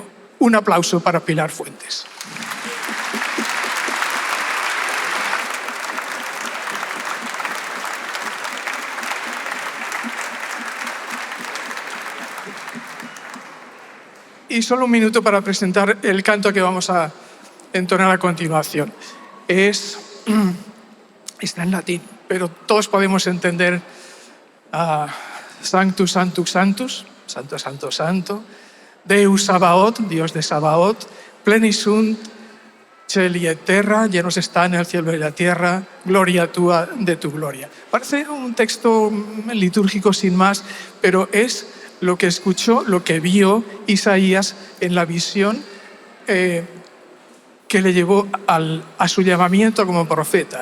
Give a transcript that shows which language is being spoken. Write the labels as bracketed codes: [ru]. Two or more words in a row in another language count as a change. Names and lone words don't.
[es] Un aplauso para Pilar Fuentes. Y solo un minuto para presentar el canto que vamos a entonar a continuación. Está en latín, pero todos podemos entender [la] Sanctus, Sanctus, Sanctus, [es] Santo, Santo, Santo, [la] Deus Sabaoth, [es] Dios de Sabaoth, [la] plenis sunt cieli et terra, [es] llenos están el cielo y la tierra, [la] gloria tua [es] de tu gloria. Parece un texto litúrgico sin más, pero es lo que escuchó, lo que vio Isaías en la visión que le llevó a su llamamiento como profeta.